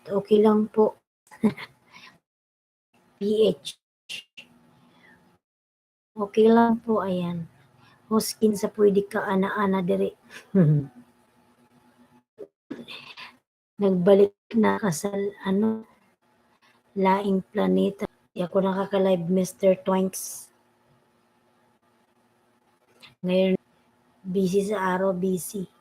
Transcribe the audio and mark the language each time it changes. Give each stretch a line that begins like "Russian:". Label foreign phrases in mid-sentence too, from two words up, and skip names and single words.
Filipino: Okay lang po. PH. Okay lang po, ayan.
Cebuano: Host kinsa pwede ka ana-ana diri. Nagbalik na ka sa laing planeta.
Filipino: Di ako nakaka-live, Mr. Toinks. Ngayon, busy sa araw, busy.